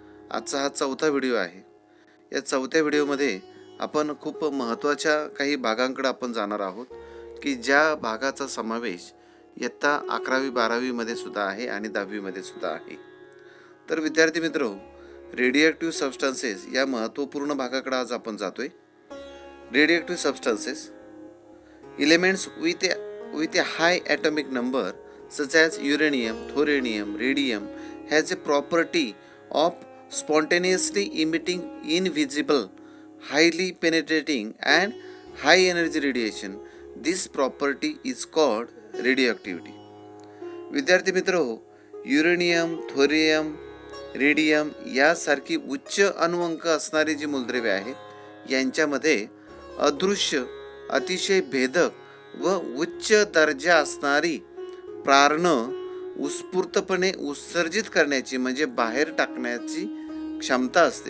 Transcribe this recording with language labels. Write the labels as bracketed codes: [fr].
[mr] आजचा हा चौथा व्हिडिओ आहे. या चौथ्या व्हिडिओमध्ये आपण खूप महत्त्वाच्या काही भागांकडे आपण जाणार आहोत की ज्या भागाचा समावेश इयत्ता 11वी 12वी मध्ये सुद्धा आहे आणि 10वी मध्ये सुद्धा आहे. तर विद्यार्थी मित्र हो, रेडिओएक्टिव्ह सबस्टन्सेस या महत्त्वपूर्ण भागाकडे आज आपण जातोय. [en] Radioactive substances elements with a high atomic number such as uranium, thorium, radium has a property of spontaneously emitting invisible, highly penetrating and high energy radiation. This property is called radioactivity. [mr] विद्यार्थी मित्र हो, uranium, thorium, radium यासारखी उच्च अणुअंक असणारी जी मूलद्रव्ये आहेत यांच्यामध्ये अदृश्य, अतिशय भेदक व उच्च दर्जा असणारी प्रारणं उत्स्फूर्तपणे उत्सर्जित करण्याची म्हणजे बाहेर टाकण्याची क्षमता असते.